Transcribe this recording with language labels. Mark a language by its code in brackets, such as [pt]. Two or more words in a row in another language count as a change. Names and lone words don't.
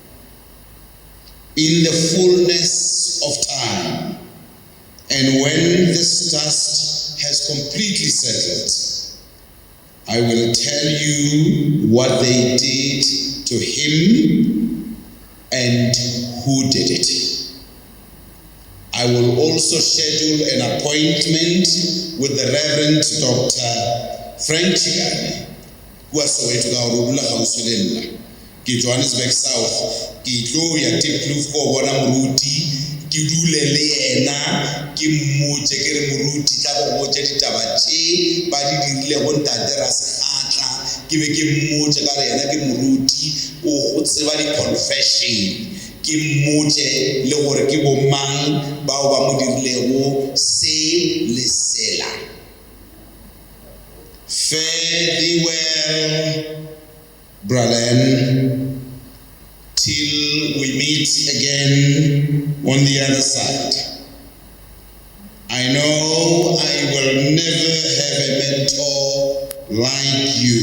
[en] In the fullness of time, and when this dust has completely settled, I will tell you what they did to him and who did it. I will also schedule an appointment with the Reverend Dr. Ratjiepane, who was Soweto ka Rudula Hausulella. [nso] Ke Johannesburg South, ke tlo ya Tipkloof ko bona moruti, ke dule le yena, ke mmotse ke re moruti tla go botsa ditaba tše ba di dirile go Ntate Rasegatla, ke be ke mmotse ka re yena ke moruti o go tseba di-confession, ke mmotse le gore ke bomang bao ba mo dirilego se le sela. [en] Fare thee well, Brother, till we meet again on the other side. I know I will never have a mentor like you.